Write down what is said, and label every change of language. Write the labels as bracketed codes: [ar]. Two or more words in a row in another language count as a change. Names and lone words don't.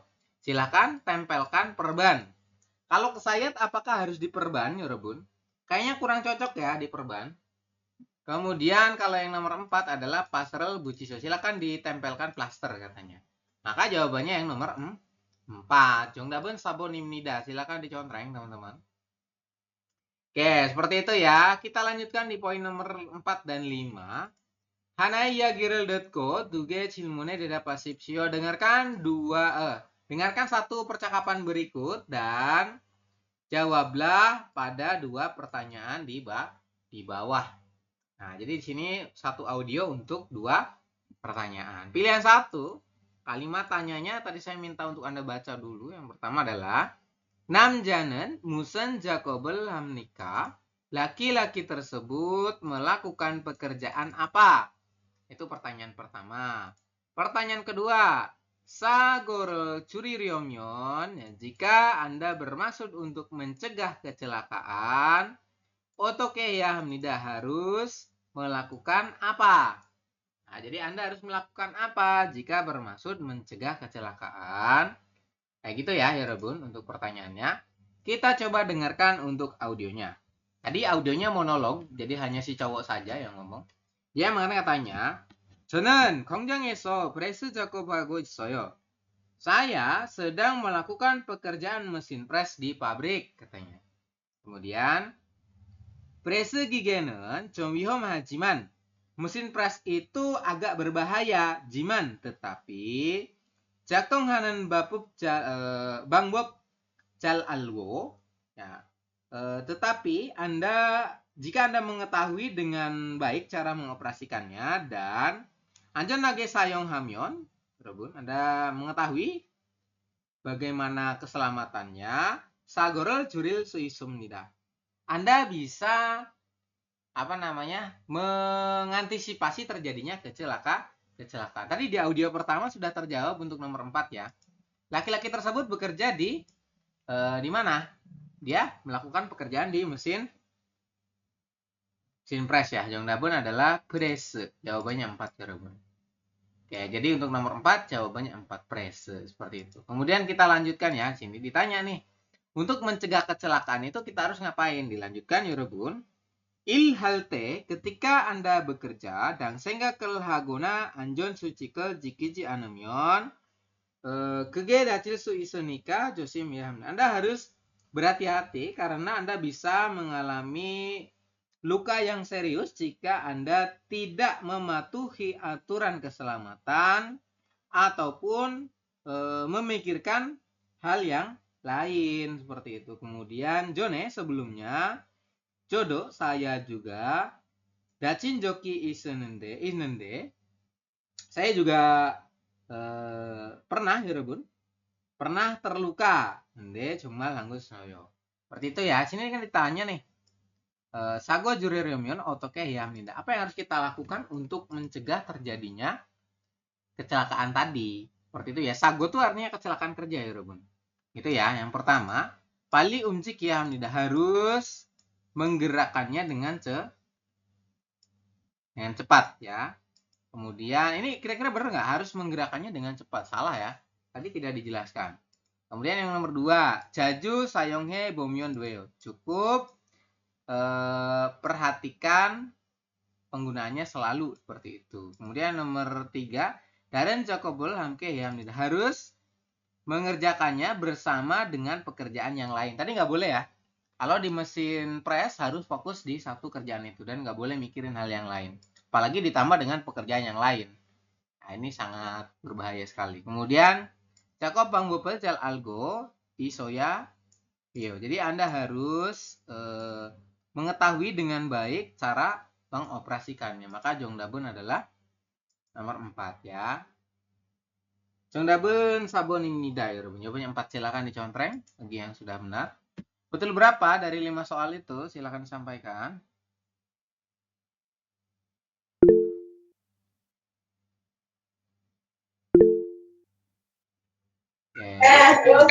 [id] Silahkan tempelkan perban. Kalau kesayat apakah harus diperban ya, Rebun? Kayaknya kurang cocok ya diperban. Kemudian kalau yang nomor 4 adalah pasrel buciseo. Silahkan ditempelkan plaster katanya. Maka jawabannya yang nomor 4. [ko] 정답은 4번입니다. [id] Silakan dicontreng teman-teman. Oke, seperti itu ya. Kita lanjutkan di poin nomor 4 dan 5. [ko] 하나의 이야기를 듣고 두 개의 질문에 대답하십시오. [id] Dengarkan satu percakapan berikut dan jawablah pada 2 pertanyaan di bawah. Nah, jadi di sini satu audio untuk 2 pertanyaan. Pilihan 1, kalimat tanyanya tadi saya minta untuk Anda baca dulu. Yang pertama adalah [ko] 남자는 무슨 작업을 합니까? [id] Laki-laki tersebut melakukan pekerjaan apa? Itu pertanyaan pertama. Pertanyaan kedua, [ko] 사고를 줄이려면, [id] jika Anda bermaksud untuk mencegah kecelakaan, [ko] 어떻게 해야 합니다? [id] Harus melakukan apa? Nah, jadi Anda harus melakukan apa jika bermaksud mencegah kecelakaan? Kayak gitu ya, 여러분, untuk pertanyaannya. Kita coba dengarkan untuk audionya. Tadi audionya monolog, jadi hanya si cowok saja yang ngomong. Dia katanya, [ko] 저는 공장에서 프레스 작업하고 있어요. [id] Saya sedang melakukan pekerjaan mesin pres di pabrik, katanya. Kemudian, [ko] 프레스 기계는 좀 위험하지만, [id] mesin pres itu agak berbahaya, jiman, tetapi 작동하는 [ko] 방법 잘 알고, [id] ya, tetapi jika Anda mengetahui dengan baik cara mengoperasikannya dan [ko] 안전하게 사용하면, 여러분, [id] Anda mengetahui bagaimana keselamatannya, [ko] 사고를 줄일 수 있습니다. [id] Anda bisa mengantisipasi terjadinya kecelakaan. Tadi di audio pertama sudah terjawab untuk nomor 4 ya. Laki-laki tersebut bekerja di mana? Dia melakukan pekerjaan di mesin press ya. 정답은 adalah press. Jawabannya 4 여러분. Oke, jadi untuk nomor 4 jawabannya 4 press seperti itu. Kemudian kita lanjutkan ya. Sini ditanya nih. Untuk mencegah kecelakaan itu kita harus ngapain? [ko] Dilanjutkan 여러분. 일할 때 [id] ketika Anda bekerja dan [ko] 생각을 하거나 안전수칙을 지키지 않으면 그게 다칠 수 있으니까 조심해야 합니다. [id] Anda harus berhati-hati karena Anda bisa mengalami luka yang serius jika Anda tidak mematuhi aturan keselamatan ataupun memikirkan hal yang lain seperti itu. Kemudian Jone sebelumnya jodoh saya juga [ko] 다친 적이 있는데 [id] saya juga pernah 여러분 pernah terluka. [ko] 근데 정말 한국어요. [id] Seperti itu ya. Sini kan ditanya nih. [ko] 사고 줄이려면 어떻게 해야 합니다? [id] Apa yang harus kita lakukan untuk mencegah terjadinya kecelakaan tadi? Seperti itu ya. 사고 itu artinya kecelakaan kerja ya, 여러분. Gitu ya. Yang pertama, [ko] 빨리 움직여야 합니다. [id] Harus menggerakkannya dengan cepat ya. Kemudian ini kira-kira benar nggak harus menggerakkannya dengan cepat? Salah ya. Tadi tidak dijelaskan. Kemudian yang nomor 2, [ko] 자주 사용해 보면 돼요. [id] Cukup perhatikan penggunaannya selalu seperti itu. Kemudian nomor 3, [ko] 다른 작업을 함께 해야 합니다. [id] Harus mengerjakannya bersama dengan pekerjaan yang lain. Tadi nggak boleh ya. Kalau di mesin press harus fokus di satu kerjaan itu dan nggak boleh mikirin hal yang lain. Apalagi ditambah dengan pekerjaan yang lain. Nah, ini sangat berbahaya sekali. [ko] Kemudian Jakob 방법을 잘 알고 있어야 해요. [id] Jadi Anda harus mengetahui dengan baik cara mengoperasikannya. Maka 정답은 adalah nomor 4 ya. [ko] 정답은 4번입니다, 여러분. [id] Jawabannya 4. Silakan dicontreng bagi yang sudah benar. Betul berapa dari 5 soal itu? Silakan disampaikan. Oke,